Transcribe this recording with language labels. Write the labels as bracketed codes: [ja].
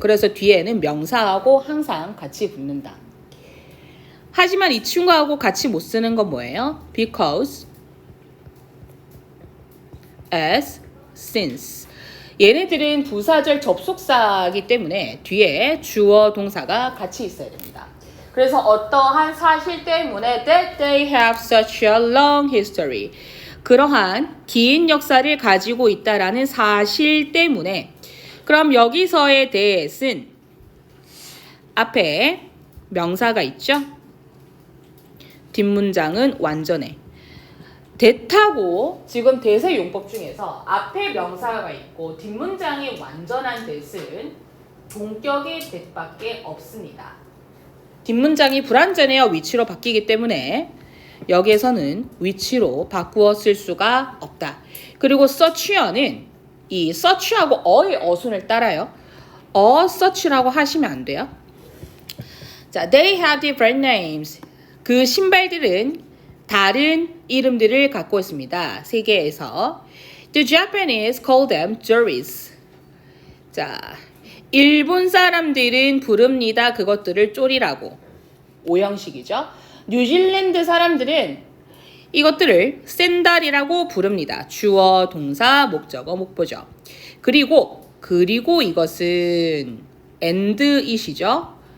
[ko] 그래서 뒤에는 명사하고 항상 같이 붙는다. 하지만 이 친구하고 같이 못 쓰는 건 뭐예요? [en] because, as, since. [ko] 얘네들은 부사절 접속사이기 때문에 뒤에 주어 동사가 같이 있어야 됩니다. 그래서 어떠한 사실 때문에 [en] that they have such a long history. [ko] 그러한 긴 역사를 가지고 있다라는 사실 때문에. 그럼 여기서의 that은 앞에 명사가 있죠? 뒷문장은 완전해. that하고 지금 that의 용법 중에서 앞에 명사가 있고 뒷문장이 완전한 that은 동격의 that밖에 없습니다. 뒷문장이 불완전해요. 위치로 바뀌기 때문에 여기에서는 위치로 바꾸어 쓸 수가 없다. 그리고 search는 이 search하고 어의 어순을 따라요. search라고 하시면 안 돼요. [en] 자, they have different names. [ko] 그 신발들은 다른 이름들을 갖고 있습니다. 세계에서. [en] The Japanese call them joris. [ko] 자, 일본 사람들은 부릅니다. 그것들을 쪼리라고. 오형식이죠. 뉴질랜드 사람들은 이것들을 샌달이라고 부릅니다. 주어, 동사, 목적어, 목보죠. 그리고 이것은 and it이죠.